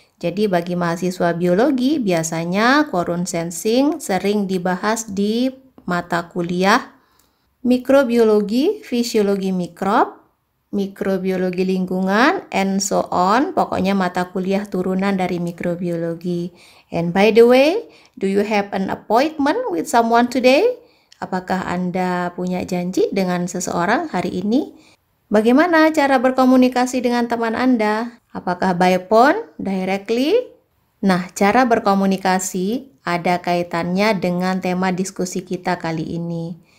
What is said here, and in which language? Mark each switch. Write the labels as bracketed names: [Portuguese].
[Indonesian] Jadi bagi mahasiswa biologi, biasanya quorum sensing sering dibahas di mata kuliah mikrobiologi, fisiologi mikrob, mikrobiologi lingkungan, [English] and so on. [Indonesian] Pokoknya mata kuliah turunan dari mikrobiologi. [English] And by the way, do you have an appointment with someone today? [Indonesian] Apakah Anda punya janji dengan seseorang hari ini? Bagaimana cara berkomunikasi dengan teman Anda? Apakah [English] by phone, directly? [Indonesian] Nah, cara berkomunikasi ada kaitannya dengan tema diskusi kita kali ini.